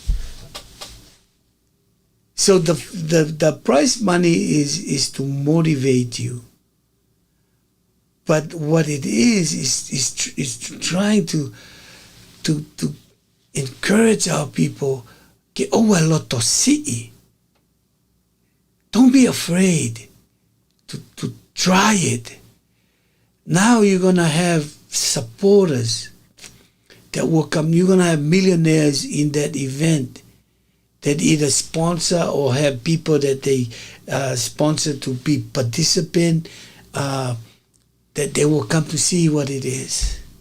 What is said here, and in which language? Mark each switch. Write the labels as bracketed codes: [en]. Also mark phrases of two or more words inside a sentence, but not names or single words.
[en] So the prize money is to motivate you. But what it is trying to encourage our people [to] ke oua loto si'i. [en] Don't be afraid to try it. Now you're going to have supporters that will come. You're going to have millionaires in that event that either sponsor or have people that they sponsor to be participant, that they will come to see what it is.